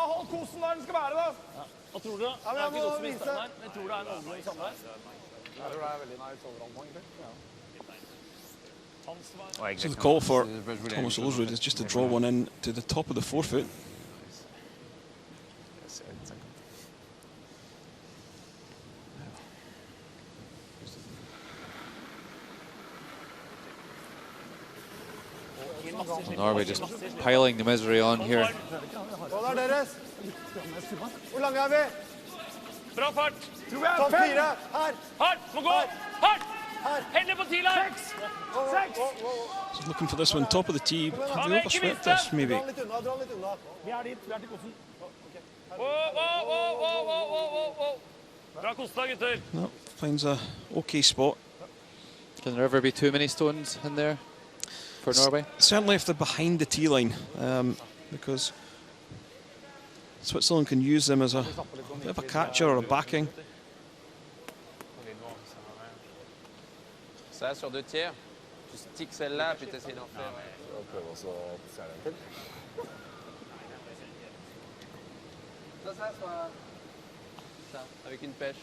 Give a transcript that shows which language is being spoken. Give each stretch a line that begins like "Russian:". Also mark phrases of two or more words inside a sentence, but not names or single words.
English: So the call for Thomas Olsrud is just to draw one in to the top of the forefoot. Norway just piling the misery on here.
Norwegian: Bra fart. Topp 4. Hardt, må gå. Hardt. Helle på tidligere. 6.
English: So looking for this one, top of the tee. Have they overswept this, maybe?
Norwegian: Bra kosta, gutter.
English: No, finds a okay spot. Can there ever be too many stones in there for Norway? Certainly if they're behind the tee line, because Switzerland can use them as a bit of a catcher or a backing.
French: Ça sur 2 tiers, tu sticks celle-là puis tu essaies d'en faire. Ça, avec une pêche.